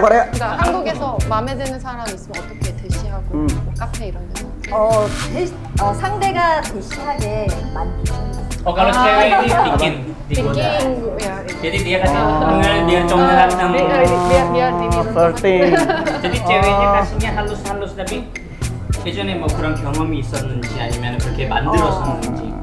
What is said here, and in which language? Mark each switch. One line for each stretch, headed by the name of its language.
Korean: 그러니까 한국에서 마음에 드는 사람 있으면 어떻게 대시하고 카페 이런 데서? 상대가 대시하게 만들죠.
Indonesian: oh kalau cewek ini bikin digoda. ya. Jadi dia kasih biar cowoknya sama. biar
English: Flirting.
Indonesian: jadi ceweknya kasihnya halus-halus tapi
Korean: 예전에 뭐 그런 경험이 있었는지 아니면 그렇게 만들었었는지.